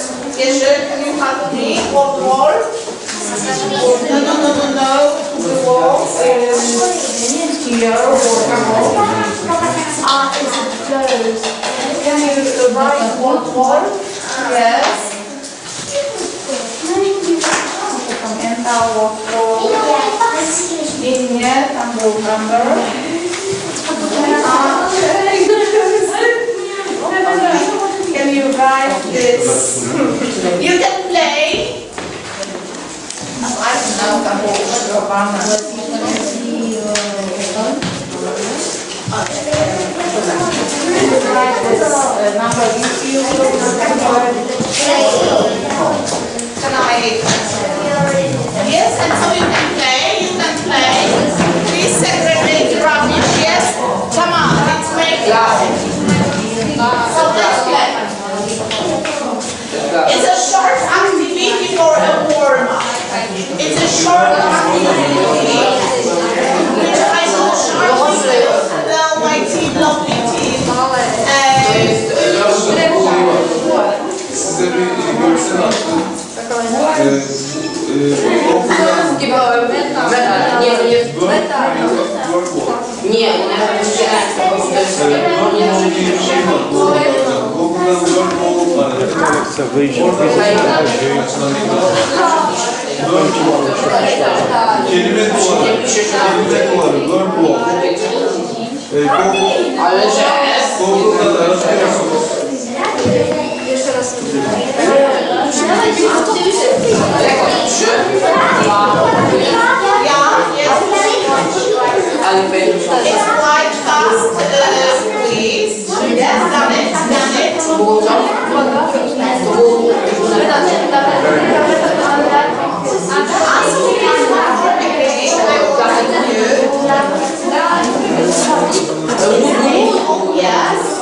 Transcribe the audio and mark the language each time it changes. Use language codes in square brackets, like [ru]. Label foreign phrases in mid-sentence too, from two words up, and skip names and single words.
[en] Jerzy, can you help me? What wall? No, the wall is here. Is it closed? Can you write what wall? Yes. [pl] Pamiętał wall. Linie, tam był number. [en] Can you write this? You can play. I don't know, [pl] tam było przygotowane. [en] Write this number. Can I? Yes, and so you can play. Please segregate rubbish. Yes? Come on, let's make it. So let's play. It's a short activity for a warm-up. It's a short activity which I will show you. Hello, my team, lovely team. [tr] Size bir görsel attım. [pl] Nie, Chcę wyjść [tr] kelime duvarı, [en] word wall. [pl] ale że [tr] Google'da da aratıyorsunuz. [en] It's quite fast, please. Yes, done it. Yes.